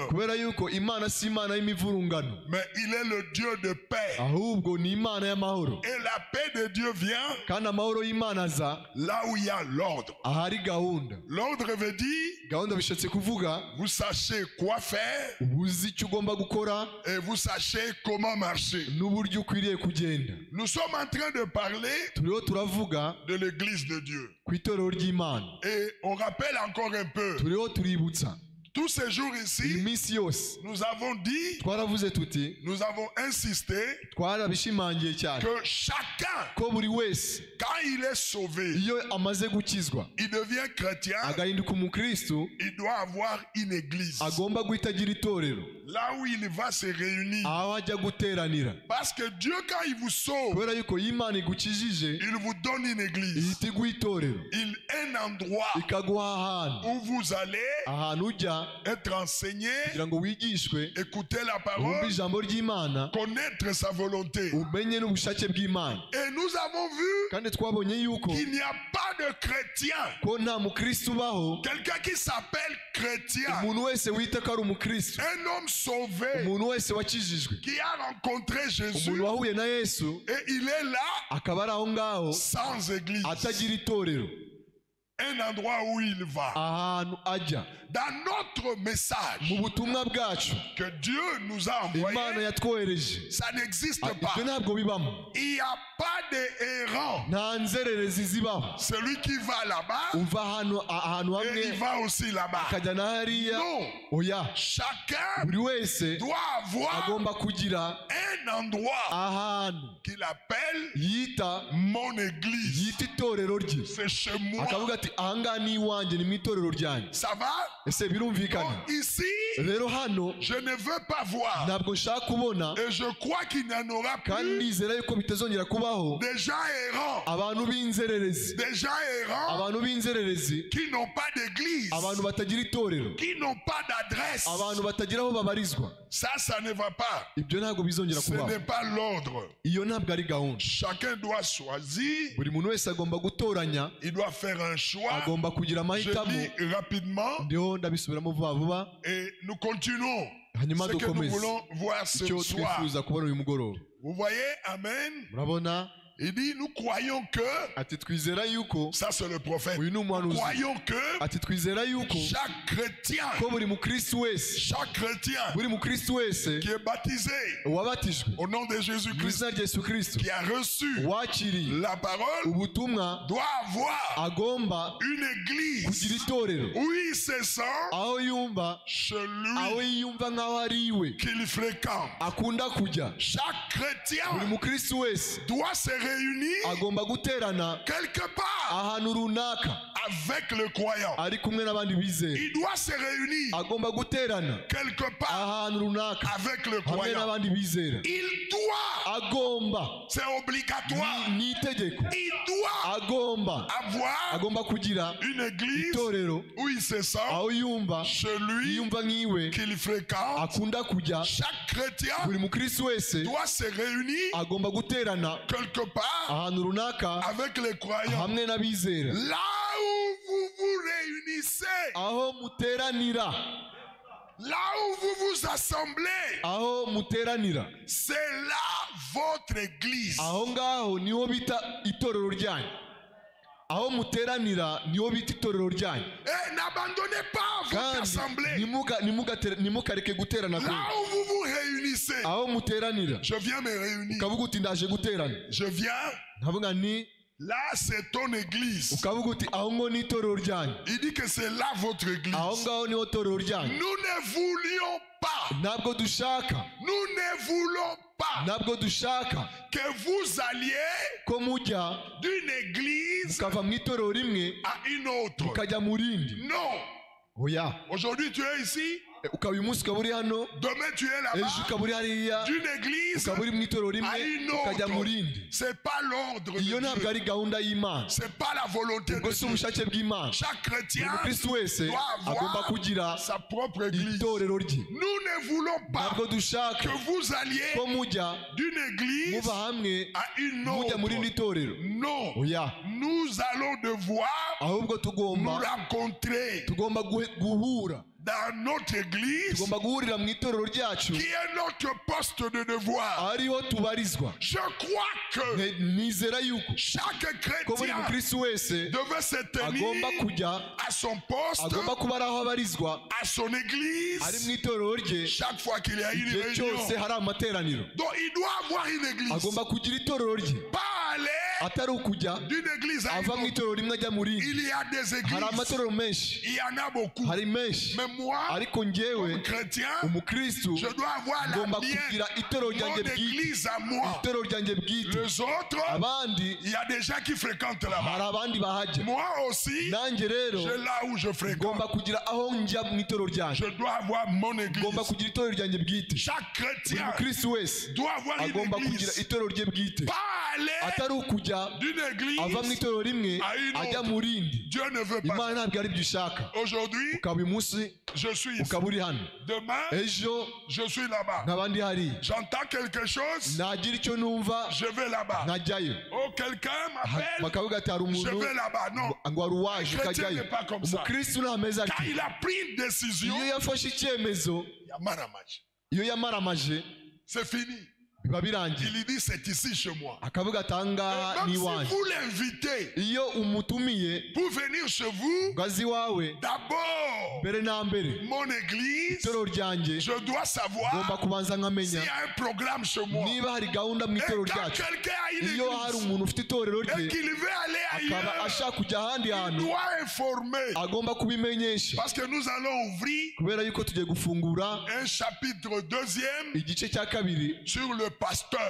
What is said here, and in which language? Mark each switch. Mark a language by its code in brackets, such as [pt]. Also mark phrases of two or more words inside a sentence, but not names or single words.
[rw] kubera yuko Imana si Imana y'imivurungano, [fr] mais il est le Dieu de paix. [rw] ahubwo ni Imana y'amahoro. [fr] Et la paix de Dieu vient [rw] kandi amahoro y'Imana aza [fr] là où il y a l'ordre. [rw] ahari gahunda. [fr] L'ordre veut dire, [rw] gahunda bishatse kuvuga [fr] vous sachez quoi faire [rw] ubuzi icyo ugomba gukora [fr] et vous sachez comment marcher. [rw] n'uburyo ukwiriye kugenda. [fr] Nous sommes en train de parler [rw] turiho turavuga [fr] de l'église de Dieu. [rw] ku itorero ry'Imana. [fr] Et on rappelle encore un peu, [rw] turiho tuributsa [fr] tous ces jours [rw] iyi [fr] ici, [rw] minsi yose [fr] nous avons dit, [rw] twaravuze tuti, [fr] nous avons insisté [rw] twarabishimangiye cyane [fr] que chacun, [rw] ko buri wese [fr] quand il est sauvé, [rw] iyo amaze gukizwa [fr] il devient chrétien, [rw] agahinduka umukristu, [fr] il doit avoir une église. [rw] agomba guhita agira itorero [fr] Là où il va se réunir. [rw] aho ajya guteranira. [fr] Parce que Dieu, quand il vous sauve, [rw] kubera yuko iyo Imana igukijije [fr] il vous donne une église. [rw] ihita iguha itorero, [fr] Un endroit [rw] ikaguha ahantu, [fr] où vous allez [rw] ahantu ujya [fr] être enseigné, [rw] kugira ngo wigishwe, [fr] écouter la [rw] wumve [fr] parole, [rw] ijambo ry'Imana, [fr] connaître sa volonté. [rw] umenye n'ubushake bw'Imana. [fr] Et nous avons vu [rw] kandi twabonye yuko [fr] qu'il n'y a pas de chrétien, [rw] ko nta mukristu ubaho, [fr] quelqu'un qui s'appelle chrétien, [rw] umuntu wese wita ko ari umukristu, [fr] un homme sauvé [rw] umuntu wese wakijijwe, [fr] qui a rencontré Jésus [rw] umuntu wahuye na Yesu [fr] et il est là [rw] akaba ari aho ngaho [fr] sans église. [rw] atagira itorero, [fr] Un endroit où il va. [rw] ahantu ajya. [fr] dans notre message [rw] mu butumwa bwacu [fr] que Dieu nous a envoyé, [rw] Imana yatwohereje [fr] ça n'existe pas. [rw] ibyo ntabwo bibamo. [fr] Il n'y a pas d'errant. [rw] Nta nzererezi zibaho. [fr] Celui qui va là-bas, [rw] Umva ahantu hamwe [fr] et il va aussi là-bas. [rw] akajya na hariya. [fr] Non. [rw] Oya, [fr] Chacun [rw] buri wese [fr] doit avoir [rw] agomba kugira [fr] un endroit [rw] ahantu [fr] qu'il appelle [rw] yita [fr] mon église. [rw] itorero rye, [fr] C'est chez moi. [rw] akavuga ati ahangaha ni iwanjye, ni mu itorero ryanjye. [fr] Ça va? [rw] Ese birumvikana? [fr] Donc, ici, [rw] Rero hano [fr] je ne veux pas voir. [rw] ntabwo nshaka kubona, [fr] Et je crois qu'il n'y en aura [rw] kandi [fr] plus [rw] nizera yuko bitazongera kubaho [fr] des gens errants. [rw] abantu b'inzererezi, [fr] Des gens errants [rw] abantu b'inzererezi, [fr] qui n'ont pas d'église, [rw] abantu batagira itorero, [fr] qui n'ont pas d'adresse. [rw] abantu batagira aho babarizwa. [fr] Ça ne va pas. [rw] Ibyo ntabwo bizongera [fr] Ce [rw] kubaho. [fr] n'est pas l'ordre. [rw] Iyo ntabwo ari gahunda. [fr] Chacun doit choisir. [rw] Buri muntu wese agomba gutoranya, [fr] Il doit faire un choix. [rw] agomba kugira [fr] Je [rw] amahitamo. [fr] lis rapidement [rw] Ndiho ndabisubiramo vuba vuba, [fr] et nous continuons [rw] hanyuma [fr] ce que nous [rw] dukomeze [fr] voulons voir ce [rw] icyo [fr] soir. [rw] twifuza kubona uyu mugoroba. [fr] Vous voyez, Amen. [rw] Murabona, [fr] Il dit, nous croyons que, [rw] ati twizera yuko, [fr] ça c'est le prophète, [rw] uyu ni [fr] nous [rw] umuhanuzi, [fr] croyons que [rw] ati twizera yuko [fr] chaque chrétien, [rw] ko buri mukristo wese, [fr] chaque chrétien [rw] buri mukristo wese [fr] qui est baptisé [rw] wabatijwe [fr] au nom de [rw] mu [fr] Jésus-Christ, [rw] izina rya Yesu Kristo, [fr] qui a reçu [rw] wakiriye [fr] la parole, [rw] ubutumwa, [fr] doit avoir [rw] agomba [fr] une [rw] kugira [fr] église [rw] itorero [fr] où il se sent [rw] aho yumva, [fr] chez [rw] aho [fr] lui [rw] yiyumva nk'aho ari iwe, [fr] qu'il fréquente. [rw] akunda kujya. [fr] Chaque chrétien [rw] Buri mukristo wese [fr] doit se réunir [rw] agomba guterana [fr] quelque part [rw] ahantu runaka [fr] avec le croyant. [rw] ari kumwe n'abandi bizera. [fr] Il doit se réunir [rw] Agomba guterana [fr] quelque part [rw] ahantu runaka [fr] avec le [rw] hamwe [fr] croyant. [rw] n'abandi bizera. [fr] Il doit, [rw] Agomba, [fr] c'est obligatoire, [rw] ni itegeko, [fr] il doit [rw] agomba [fr] avoir [rw] kugira [fr] une église [rw] itorero [fr] où il se sent [rw] aho yumva, [fr] chez lui [rw] yumva nk'iwe, [fr] qu'il fréquente. [rw] akunda kujya. [fr] Chaque chrétien [rw] Buri mukristo wese [fr] doit se réunir [rw] agomba guterana [fr] quelque part [rw] ahantu runaka [fr] avec les croyants. [rw] hamwe n'abizera. [fr] Là où vous vous réunissez, [rw] Aho muteranira, [fr] là où vous vous assemblez, [rw] aho muteranira, [fr] c'est là votre église. [rw] aho ngaho niho bita itorero ryanyu. Aho muteranira niho bita itorero ryanyu. [fr] Et n'abandonnez pas votre [rw] Kandi [fr] assemblée. [rw] ntimukareke guterana kwe. [fr] Là où vous vous réunissez, [rw] Aho muteranira, [fr] je viens me réunir. [rw] ukavuga uti ndaje guterana. [fr] Je viens, [rw] Nkavuga ni, [fr] là c'est ton église. [rw] ukavuga uti aho ngo ni itorero ryanyu. [fr] Il dit que c'est là votre église. [rw] Aho ngaho niho itorero ryanyu. [fr] Nous ne voulions pas, [rw] Ntabwo dushaka, [fr] nous ne voulons pas [rw] ntabwo dushaka [fr] que vous alliez [rw] ko mujya [fr] d'une église [rw] mukava mu itorero rimwe [fr] à une autre. [rw] mukajya mu rindi. [fr] Non. [rw] Oya, [fr] Aujourd'hui tu es ici, [rw] ukaba uyu munsi ukaba uri hano, [fr] demain tu es [rw] ejo [fr] là-bas. [rw] ukaba uri hariya, [fr] D'une église [rw] ukaba uri mu itorero [fr] à [rw] rimwe [fr] une [rw] ukajya mu [fr] autre. [rw] rindi. [fr] C'est pas l'ordre de [rw] Iyo ntabwo [fr] Dieu. [rw] ari gahunda y'Imana, [fr] C'est pas la volonté [rw] ubwo [fr] de [rw] si [fr] Dieu. [rw] ubushake bw'Imana. [fr] Chaque [rw] Buri [fr] chrétien [rw] mukristo wese [fr] doit [rw] agomba [fr] avoir [rw] kugira [fr] sa propre église. [rw] itorero rye. [fr] Nous ne voulons pas [rw] Ntabwo dushaka [fr] que vous alliez [rw] ko mujya [fr] d'une église [rw] muva hamwe [fr] à une [rw] mujya mu rindi [fr] autre. [rw] torero. [fr] Non. [rw] Oya, [fr] Nous allons devoir [rw] ahubwo [fr] nous [rw] tugomba [fr] rencontrer [rw] guhura, [fr] dans notre église [rw] tugomba guhurira mu itorero ryacu [fr] qui est notre poste de devoir. [rw] ariho tubarizwa. [fr] Je crois que [rw] Nizera yuko [fr] chaque [rw] ko buri [fr] chrétien [rw] mukristo wese [fr] devait se [rw] agomba [fr] tenir [rw] kujya, [fr] à son poste, [rw] agomba kuba ari aho abarizwa, [fr] à son [rw] ari mu [fr] église, [rw] itorero rye [fr] chaque fois qu'il y a une [rw] igihe [fr] réunion. [rw] cyose hari amateraniro. [fr] Donc il doit avoir une église. [rw] Agomba kugira itorero rye, [fr] Pas aller [rw] atari ukujya [fr] d'une église à une [rw] ava mu [fr] autre. [rw] itorero rimwe ajya mu rindi. [fr] Il y a des [rw] Hari [fr] églises. [rw] amatorero menshi, [fr] Il y en a beaucoup. [rw] hari menshi, [fr] Mais moi, [rw] ariko njyewe [fr] comme chrétien, [rw] umukristo [fr] je dois avoir la [rw] ngomba [fr] mienne, [rw] kugira itorero [fr] mon [rw] ryanjye bwite, [fr] église à moi. [rw] itorero ryanjye bwite. [fr] Les autres, [rw] Abandi [fr] il y a des gens qui fréquentent [rw] hari [fr] là-bas. [rw] abandi bahajya. [fr] Moi aussi, [rw] Nanjye rero [fr] j'ai là où je fréquente. [rw] ngomba kugira aho njya mu itorero ryanjye, [fr] Je dois avoir mon [rw] ngomba [fr] église. [rw] kugira itorero ryanjye bwite. [fr] Chaque [rw] Buri [fr] chrétien [rw] mukristo wese [fr] doit avoir une [rw] agomba kugira [fr] église. [rw] itorero rye bwite, [fr] Pas aller [rw] atari ukujya [fr] d'une [rw] ava mu [fr] église. [rw] itorero rimwe [fr] à une [rw] ajya [fr] autre. [rw] mu rindi. [fr] Dieu ne veut pas. [rw] Imana ntabwo ari byo ishaka. [fr] Aujourd'hui, [rw] Ukaba uyu munsi [fr] je suis ici. [rw] ukaba uri hano, [fr] Demain, [rw] ejo [fr] je suis là-bas. [rw] nk'abandi hariya. [fr] J'entends quelque chose, [rw] Nagira icyo numva [fr] je vais là-bas. [rw] nkajyayo. [fr] Oh, quelqu'un m'appelle, [rw] Bakavuga ati hari [fr] je [rw] umuntu [fr] vais là-bas. Non. [rw] ngo wari uwaje [fr] Le chrétien [rw] ukajyayo. [fr] n'est pas comme ça. [rw] Umukristo ntameze [fr] Quand [rw] atyo. [fr] il a pris une décision, [rw] Iyo yafashe icyemezo, [fr] il y a maramaje. [rw] iyo yamaramaje, [fr] C'est fini. [rw] biba birangiye. [fr] Il dit c'est ici chez moi. [rw] Akavuga atanga [fr] Même [rw] ni [fr] si [rw] wanjye. [fr] vous l'invitez [rw] Iyo umutumiye [fr] pour venir chez vous, [rw] ngazi wawe [fr] d'abord, [rw] mbere na mbere [fr] mon église, [rw] itorero ryanjye [fr] je dois savoir [rw] ngomba kubanza [fr] s'il [rw] nkamenya [fr] y a un programme chez moi. [rw] niba hari gahunda mu [fr] Et [rw] itorero [fr] quand [rw] ryacu. [fr] quelqu'un a une [rw] Iyo hari [fr] église [rw] umuntu ufite itorero [fr] et [rw] rye [fr] qu'il veut aller [rw] akaba [fr] ailleurs, [rw] ashaka kujya ahandi [fr] il [rw] hantu [fr] doit informer. [rw] agomba kubimenyesha, [fr] Parce que nous allons ouvrir [rw] kubera yuko tugiye gufungura [fr] un chapitre 2e [rw] igice cya kabiri [fr] sur le pasteur.